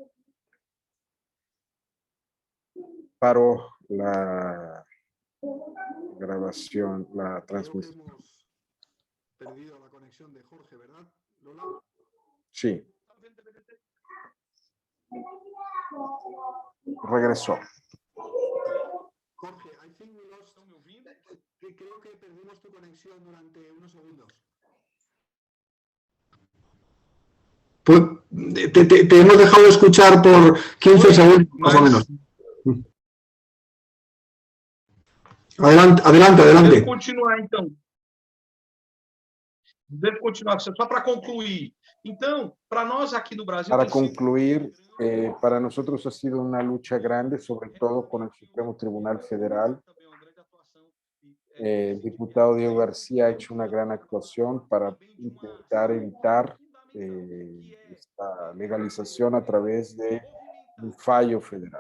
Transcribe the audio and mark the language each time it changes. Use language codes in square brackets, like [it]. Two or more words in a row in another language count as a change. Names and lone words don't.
[es] Paro la grabación, la transmisión. Hemos perdido la conexión de Jorge, ¿verdad, Lola? Sí. Regresó. Jorge, [en] I think we lost. [es] Creo que perdimos tu conexión durante unos segundos. Pues te hemos dejado de escuchar por 15 segundos, más o menos. Adelante. [pt] Devo continuar, então. Devo continuar, só para concluir. Então, para nós aqui no Brasil... [es] Para concluir, para nosotros ha sido una lucha grande, sobre todo con el Supremo Tribunal Federal. El diputado Diego García ha hecho una gran actuación para intentar evitar esta legalización a través de un fallo federal.